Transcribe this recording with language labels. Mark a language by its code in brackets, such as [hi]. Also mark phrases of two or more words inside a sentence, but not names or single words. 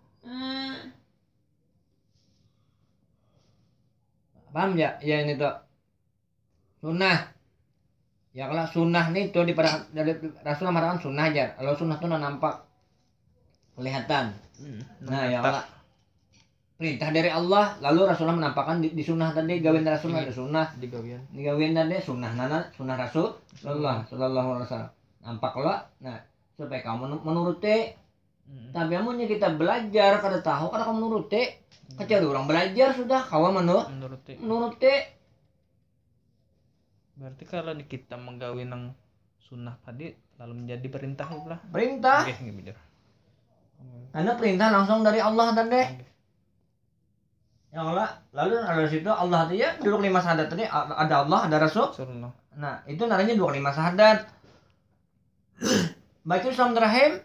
[id] Paham ya? Ya ini tuh sunnah. Ya kalau sunnah nih itu dari Rasulullah mengatakan sunnah aja. Kalau sunnah itu nampak kelihatan. Nah ya Allah. Perintah dari Allah lalu Rasulullah menampakkan di sunnah tadi gawian Rasulullah ada sunnah. Di gawian tadi sunnah Rasulullah [ar] sallallahu alaihi wasallam. [id] Nampak lah. [bjn] Nah supaya kamu menuruti. Tapi amunnya kita belajar kada tahu kada kamu menuruti. [id] Kecuali orang belajar sudah kawan menuruti. Berarti kalau kita menggawi nang sunnah tadi lalu menjadi perintah pula. Perintah. Oke, bener. Karena perintah langsung dari Allah tadi. Ya Allah, lalu ada situ Allah tadi ya duduk 5 syahadat tadi ada Allah, ada Rasul. Nah, itu naranya 25 syahadat. Baik Islam terakhir.